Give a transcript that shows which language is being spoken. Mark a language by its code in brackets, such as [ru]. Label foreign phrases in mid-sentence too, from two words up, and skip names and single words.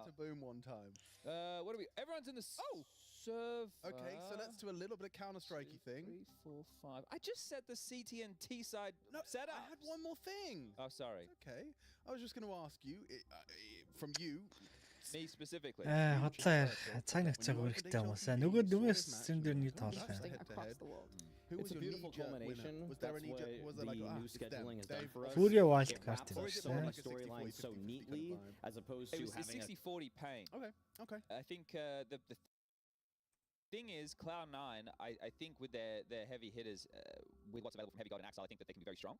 [en] to boom one time. What are we? Everyone's in the server. Okay, so let's do a little bit of Counter-Strikey thing. 3, 4, 5. I just set the CT and T side No, setup. I had one more thing. Oh, sorry. Okay, I was just going to ask you, from you. Me specifically. [mn] Хотлоо цаг нэг цаг үүрэгтэй юм уу? Нөгөө стрим дээр нэг тоглох юм. [en] Head-to-head. across the world. Who It's was a your beautiful knee-jerk culmination. winner? Was there a That's knee-jerk? what Was there like, the ah, new it's them. scheduling has done They've for us. Furia It wild wraps card up is so there. many Like a 60-40, storylines so 50-50 neatly, kind of vibe. as opposed It to was having a 60-40 pain. Okay. I think the thing is, Cloud9, I think with their heavy hitters, with what's available from Heavy Gold and Axel, I think that they can be very strong.